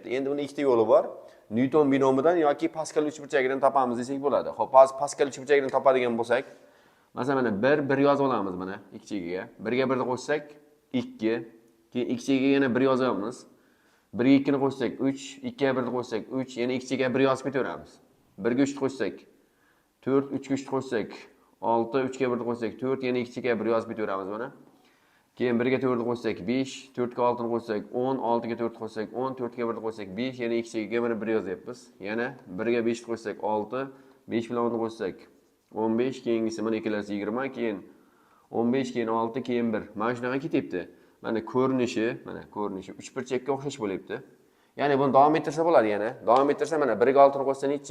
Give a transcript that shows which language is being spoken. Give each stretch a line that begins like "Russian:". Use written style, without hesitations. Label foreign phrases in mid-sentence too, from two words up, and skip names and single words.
Uzbek: Endi buni ikkita yo'li bor. Newton binomidan yoki Pascal uchburchagidan topamiz desak bo'ladi. Xo'p, hozir Pascal uchburchagidan topadigan bo'lsak, masalan mana 1 yozib olamiz mana ikkichigiga. 1 ga 1 ni qo'shsak 2, keyin ikkichigiga yana 1 yozamiz. 1 ga 2 ni qo'shsak 3, 2 ga 1 ni qo'shsak 3, yana ikkichiga 1 yozib ketaveramiz. 1 ga 3 ni qo'shsak 4, 3 ga 3 ni qo'shsak 6, 3 ga 1 ni qo'shsak 4, yana ikkichiga 1 yozib ketaveramiz mana. Keyin 1 ga 4 ni qo'shsak 5, 4 ga 6 ni qo'shsak 10, 6 ga 4 ni qo'shsak 10, 4 ga 1 ni qo'shsak 5, yana ikkichiga mana 1 yozyapmiz. Yana 1 ga 5 ni qo'shsak 6, 5 bilan 10 ni qo'shsak 15, keyingisi mana ikkalasi 20, keyin 15, keyin 6, keyin 1. Mana shunaqa ketyapti. Mana ko'rinishi uchburchakka o'xshash bo'lyapti. Ya'ni buni davom ettirsa bo'ladi yana. Davom ettirsa mana 1 ga 6 ni qo'shsa nechi?